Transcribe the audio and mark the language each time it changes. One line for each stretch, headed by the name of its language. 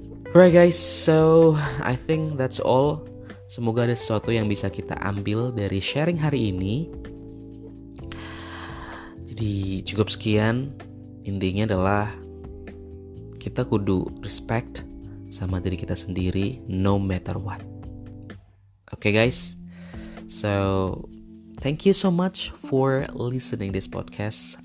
English: Alright guys, so I think that's all.
Indonesian: Semoga ada sesuatu yang bisa kita ambil dari sharing hari ini. Jadi cukup sekian. Intinya adalah kita kudu respect sama diri kita sendiri
English: no matter what. Okay guys, so thank you so much for listening this podcast.